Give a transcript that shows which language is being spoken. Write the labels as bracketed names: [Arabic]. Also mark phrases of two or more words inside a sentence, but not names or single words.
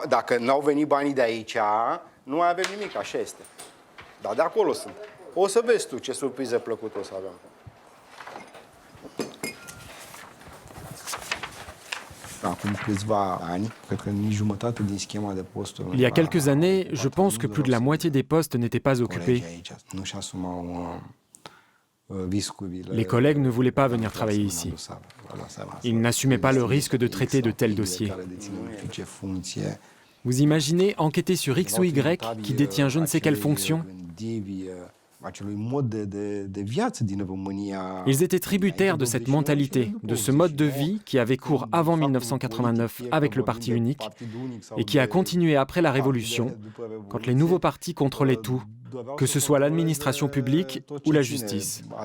[Romanian] Dacă n-au venit banii de aici, nu mai avem nimic, așa este. Dar de acolo sunt. O să vezi tu ce surpriză plăcută o să avem. Acum câțiva ani, cred că nici jumătate din schema de posturi. [French] Il y a quelques années, je pense que plus de la moitié des postes n'étaient pas occupés. [Romanian] Nu-și asumau [French] Les collègues ne voulaient pas venir travailler ici. Ils n'assumaient pas le risque de traiter de tels dossiers. Vous imaginez enquêter sur X ou Y qui détient je ne sais quelle fonction? Ils étaient tributaires de cette mentalité, de ce mode de vie qui avait cours avant 1989 avec le parti unique et qui a continué après la Révolution, quand les nouveaux partis contrôlaient tout, que ce soit l'administration publique ou la justice.